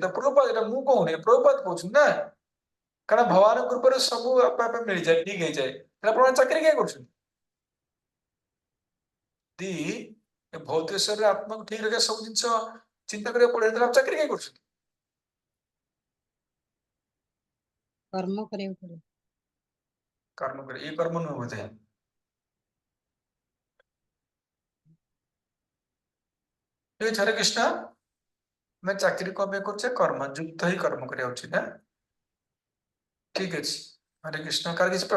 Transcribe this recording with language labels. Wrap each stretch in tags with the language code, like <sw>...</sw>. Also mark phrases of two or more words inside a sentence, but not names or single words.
<or>ତ ପ୍ରଭୁପାଦ, ଏଟା ମୁଁ କହୁନି, ପ୍ରଭୁପାଦ କହୁଛନ୍ତି ନା। କାରଣ ଭଗବାନଙ୍କ କୃପାରୁ ସବୁ ଆପେ ଆପେ ମିଳିଯାଏ, ଠିକ ହେଇଯାଏ। ତାହେଲେ ଆପଣ ଚାକିରି କାହିଁ କରୁଛନ୍ତି? ଯଦି ଏ ଭୌତିକ ଶରୀର ଆତ୍ମାକୁ ଠିକ ରଖିବା ସବୁ ଜିନିଷ ଚିନ୍ତା କରିବାକୁ ପଡେ, ତାହେଲେ ଆପଣ ଚାକିରି କାହିଁ କରୁଛନ୍ତି? କର୍ମ କରିବାକୁ ପଡେ।</or> <bn>କର୍ମ করে, এই কর্ম নয় বোধ হয়। ঠিক আছে, হরে কৃষ্ণ।</bn> <or>ଆମେ ଚାକିରି କଣ ପାଇଁ କରୁଛେ? କର୍ମ ଯୁକ୍ତ ହିଁ କର୍ମ କରିବା ଉଚିତ। ଠିକ ଅଛି, ହରେ କୃଷ୍ଣ। କାହାର କିଛି</or>